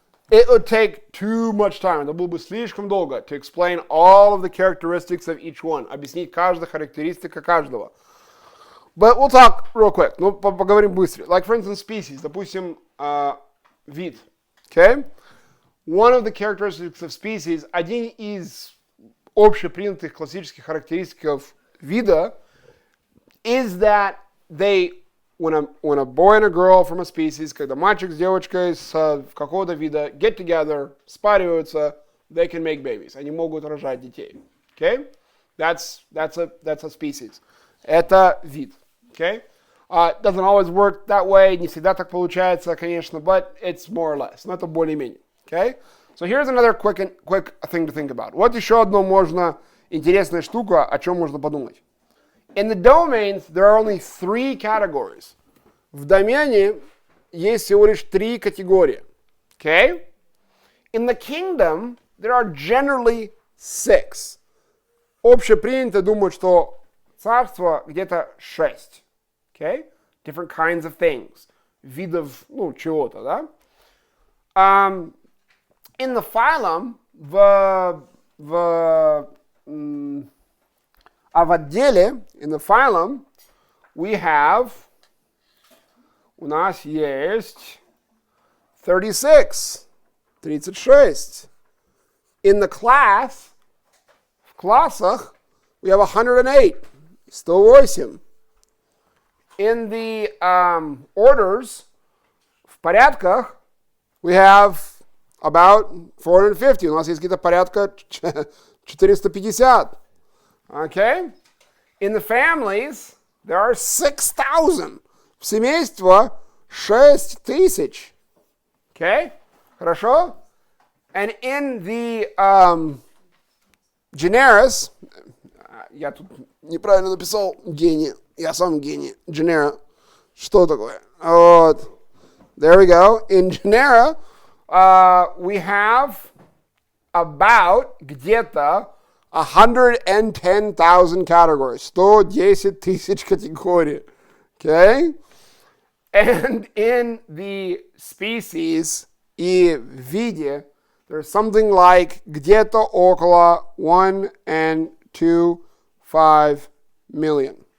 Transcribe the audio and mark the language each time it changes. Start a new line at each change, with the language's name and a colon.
English: It would take too much time.
Russian: Это было бы слишком долго
English: to explain all of the characteristics of each one.
Russian: Объяснить каждую характеристику каждого.
English: But we'll talk real quick.
Russian: Ну, поговорим быстро.
English: Like, for instance, species.
Russian: Допустим, вид.
English: Okay? One of the characteristics of species,
Russian: один из общепринятых классических характеристик вида,
English: is that they, when a boy and a girl from a species,
Russian: когда мальчик с девочкой с какого-то вида
English: get together,
Russian: спариваются,
English: they can make babies.
Russian: Они могут рожать детей.
English: Okay? That's a species.
Russian: Это вид.
English: Okay? Doesn't always work that way.
Russian: Не всегда так получается, конечно,
English: but it's more or less.
Russian: Но это более-менее.
English: Okay? So here's another quick thing to think about.
Russian: Вот еще одно можно интересная штука, о чем можно подумать.
English: In the domains, there are only 3 categories.
Russian: В домене есть всего лишь 3 категории.
English: Okay? In the kingdom, there are generally 6.
Russian: Общепринято думать, что царство где-то 6.
English: Okay? Different kinds of things.
Russian: Видов, чего-то, да?
English: In the phylum,
Russian: в отделе,
English: in the phylum, we have,
Russian: у нас есть
English: 36. In the class,
Russian: в классах,
English: we have 108. 108. In the orders,
Russian: в порядках,
English: we have about 450.
Russian: У нас есть где-то порядка 450.
English: Okay? In the families, there are 6,000.
Russian: В семейство
English: 6000. Okay?
Russian: Хорошо?
English: And in the generis,
Russian: я тут неправильно написал гений, я сам гений. Genera, что такое? Вот.
English: There we go. In genera, we have about
Russian: где-то
English: 110,000 categories.
Russian: 110 тысяч категорий.
English: Okay? And in the species
Russian: и виде,
English: there's something like
Russian: где-то около
English: 1.25 million.